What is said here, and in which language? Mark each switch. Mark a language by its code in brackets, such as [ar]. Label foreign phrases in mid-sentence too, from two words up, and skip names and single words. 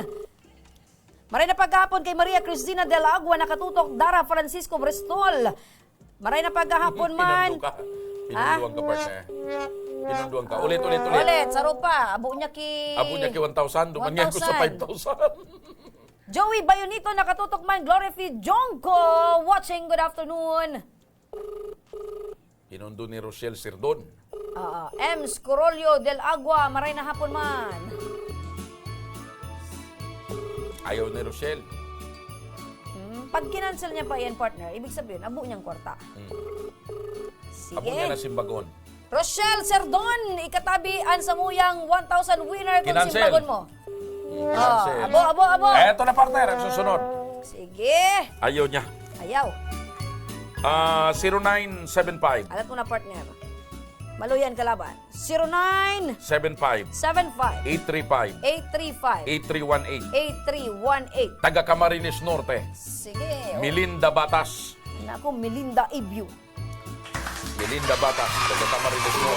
[bik] Maray na paghapon kay Maria Cristina de la Agua, nakatutok Dara Francisco Bristol. Maray na paghapon man. Pinunduan ka, partner. Pinunduan ka. Ulit. Ulit, saro pa. Abo niya ki 1,000. Dumanyan ko sa 5,000. Joey Bayonito, nakatutok man. [en] Glory F. Jonko, watching. Good afternoon. [bik] Pinundo ni Rochelle Sirdon. M. Scorolio del Agua, maray na hapon man. Ayaw ni Rochelle. Pag kinansel niya pa yan, partner, [tl] ibig sabihin, [bik] abo niyang kwarta. Sige. Abo niya na simbagon. Rochelle Sirdon, ikatabian sa muyang 1,000 winner kung Kinansel. simbagon mo. Kinansel. Abo. [tl] Eto na, partner. Ang susunod. Sige. [bik] Ayaw niya. Ayaw. 0975 Alat mo na, partner. Maluyan kalaban. 09 75 75 835 835 8318. 8318. Taga Camarines Norte. Sige. Melinda Batas. Naku, Melinda Ibyu. Melinda Batas. Taga Camarines Norte.